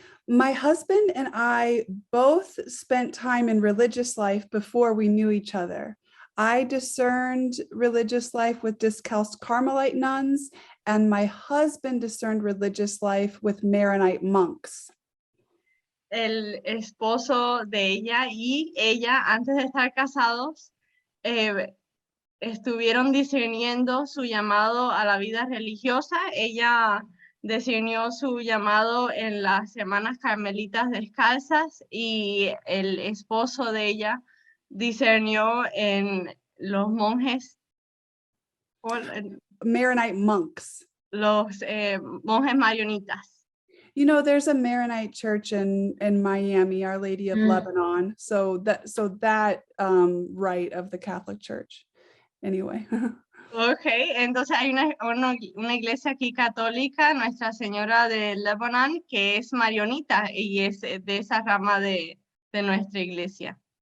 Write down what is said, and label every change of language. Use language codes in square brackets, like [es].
[en] My husband and I both spent time in religious life before we knew each other. I discerned religious life with Discalced Carmelite nuns, and my husband discerned religious life with Maronite monks. [es] El esposo de ella y ella, antes de estar casados, estuvieron discerniendo su llamado a la vida religiosa. Ella discernió su llamado en las hermanas carmelitas descalzas y el esposo de ella discernió en los monjes, [en] Maronite monks. [es] los monjes marionitas. [en] You know, there's a Maronite church in Miami, Our Lady of Lebanon. So that rite of the Catholic Church. Anyway. [es] Okay, entonces hay una iglesia aquí católica, Nuestra Señora de Lebanon, que es marionita y es de esa rama de nuestra iglesia.